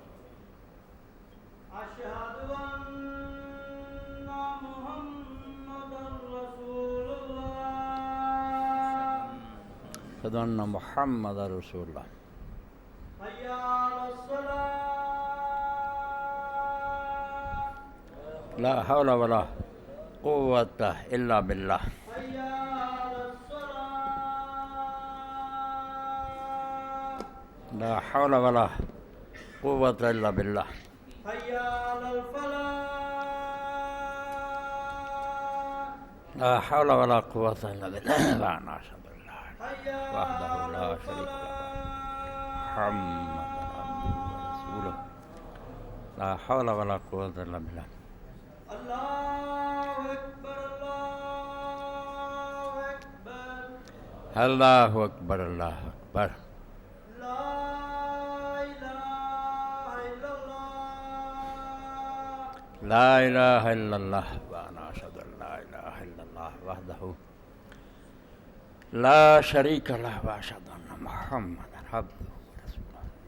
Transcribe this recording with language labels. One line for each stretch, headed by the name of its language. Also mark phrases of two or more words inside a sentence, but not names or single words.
Arabic: اشہد ان محمد رسول اللہ اشہد ان محمد رسول اللہ۔ حی علی الصلاۃ لا حول ولا قوة الا باللہ۔ حی علی الصلاۃ لا حول ولا قوة الا باللہ۔ حی علی الفلاح لا حول ولا قوة الا باللہ۔ لا ناشد اللہ حی وحدہ علی لا شریک له محمد عبدہ ورسولہ۔ لا حول ولا قوة الا باللہ۔ اللہ اکبر اللہ اکبر اللہ اکبر۔ اللہ اکبر۔ لا الہ الا اللہ لا الہ الا اللہ وانا اشہد ان لا الہ الا اللہ وحدہ لا شریک لہ واشہد ان محمدا عبدہ ورسولہ۔